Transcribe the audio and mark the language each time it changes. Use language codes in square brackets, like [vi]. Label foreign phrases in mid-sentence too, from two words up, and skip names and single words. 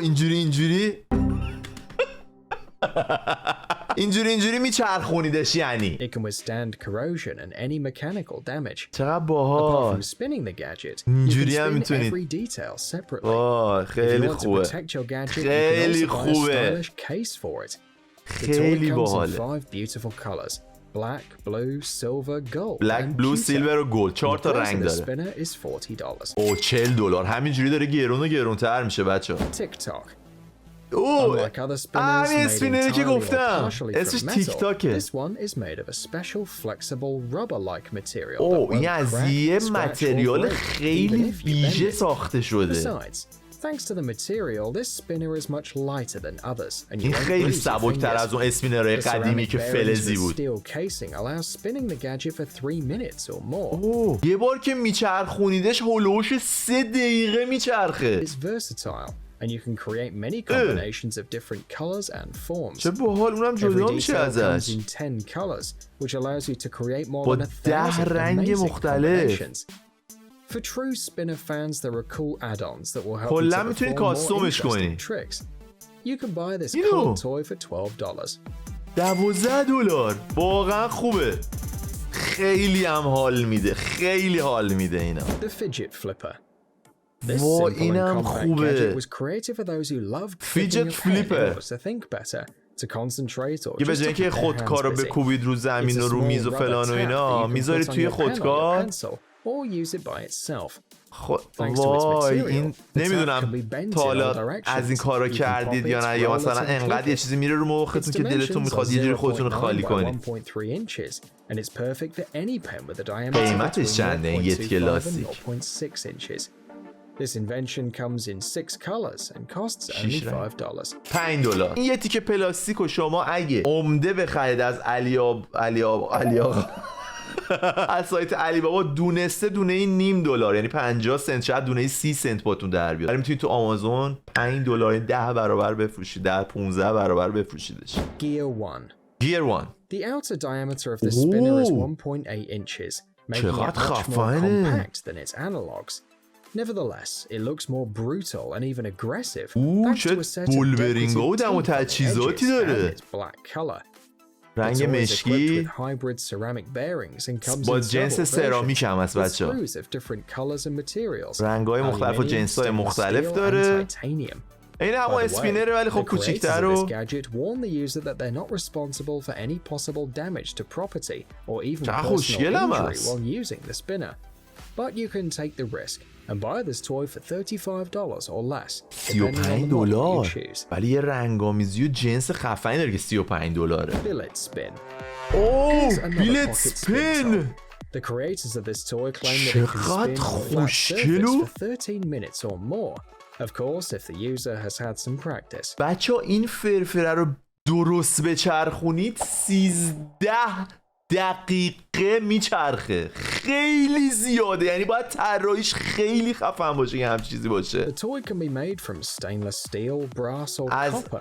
[fa] اینجوری میچرخونیدش یعنی. چقدر باحال. اینجوری هم میتونید. خیلی خوبه. خیلی باحاله. [en] Black, blue, silver و gold. [fa] 4 تا رنگ داره. $40. همینجوری داره گرونتر میشه بچه‌ها. همین اسپینری که گفتم اسمش تیک تاکه. این از یه متریال خیلی ویژه ساخته شده. این خیلی سبک‌تر از اون اسپینرهای قدیمی که فلزی بود. یه بار که میچرخونیدش هلوش 3 دقیقه میچرخه. [en] And you can create many combinations of different colors and forms. [fa] چه باحال. اونم جدا میشه ازش. [en] 10 colors, which allows you to create more than 1,000 [fa] رنگ مختلف. [en] For true spinner fans, there are cool add-ons that will help you [fa] کلا [en] to [fa] میتونی [en] perform more [fa] کاستومش [en] interesting [fa] کنی. [en] tricks. You can buy this [fa] اینو. [en] cool toy for $12. [fa] $12 واقعا خوبه. خیلی هم حال میده. خیلی حال میده اینا. [en] The fidget flipper. This [fa] وای [en] simple and [fa] اینم [en] compact [fa] خوبه. [en] gadget was created for those who love Fidget flipper. to think better, to concentrate or [fa] که به [en] just [fa] جای [en] to [fa] اینکه [en] keep their [fa] خودکار رو [en] hands busy. [fa] بکوبید رو زمین [en] It's [fa] و [en] a [fa] رو [en] small [fa] میز و [en] rubber [fa] فلان و [en] tab [fa] اینا [en] that you can [fa] میذاری [en] put on [fa] توی [en] your pen or your [fa] خودکار. [en] pencil or use it by itself. [fa] وای این نمیدونم تا حالا از این کارا کردید یا نه، یا مثلا انقدر یه چیزی میره رو مختون که دلتون میخواد یه جوری خودتون رو خالی کنید. قیمتش چنده این یه تیکه لاستیک؟ [en] This invention comes in 6 colors and costs only $5. [fa] $5. این یه تیکه پلاستیک و شما اگه عمده بخرید از علی آقا از سایت علی بابا دونسته دونه این $0.5 یعنی 50 سنت، شاید دونه 30 سنت باتون در بیاد. ولی میتونید تو آمازون $5 10 برابر بفروشید، 15 برابر بفروشیدش. [en] Gear 1. The outer diameter of the spinner is 1.8 inches, making it much more compact than its analogs. Nevertheless, it looks more brutal and even aggressive thanks to a set of decorative edges and its black color. [fa] رنگ مشکی با جنس سرامیک هم هست بچه. رنگ‌های مختلف و جنس‌های مختلف داره. این همون اسپینره ولی خب کوچیک‌تر و چقدر خوشگل هم هست. [en] But you can take the risk and buy this toy for $35 or less. [fa] $35 ولی یه رنگامیزی و جنس خفنی داره که $35. [en] Billet spin. [fa] اوه بیلت سپین. [en] The creators of this toy claim that it can spin on a flat surface for 13 minutes or more. Of course, if the user has had some practice. [fa] بچه این فرفره رو درست بچرخونید 13 دقیقه میچرخه. خیلی زیاده، یعنی باید طراحیش خیلی خفن باشه که همچین چیزی باشه. [en] The toy can be made from stainless steel, brass or copper.